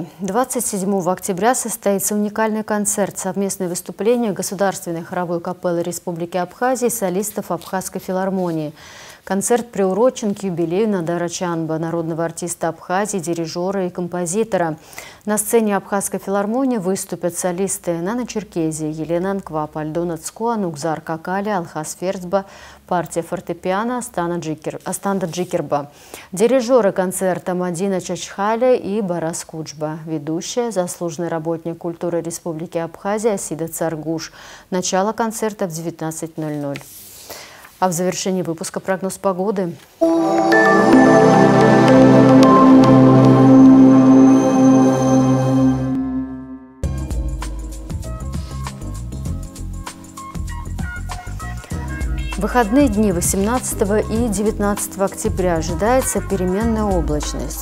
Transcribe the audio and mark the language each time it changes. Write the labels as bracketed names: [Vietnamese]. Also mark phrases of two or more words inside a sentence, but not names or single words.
[Russian] 27 октября состоится уникальный концерт, совместное выступление Государственной хоровой капеллы Республики Абхазия и солистов Абхазской филармонии. Концерт приурочен к юбилею Надара Чанба, народного артиста Абхазии, дирижера и композитора. На сцене Абхазской филармонии выступят солисты Нана Черкезия, Елена Анквап, Альдона Цко, Нукзар Какали, Алхас Ферцба, партия фортепиано Астанда Джикерба. Дирижеры концерта Мадина Чачхаля и Барас Куджба. Ведущая, заслуженный работник культуры Республики Абхазия Асида Царгуш. Начало концерта в 19:00. А в завершении выпуска прогноз погоды. В выходные дни 18 и 19 октября ожидается переменная облачность.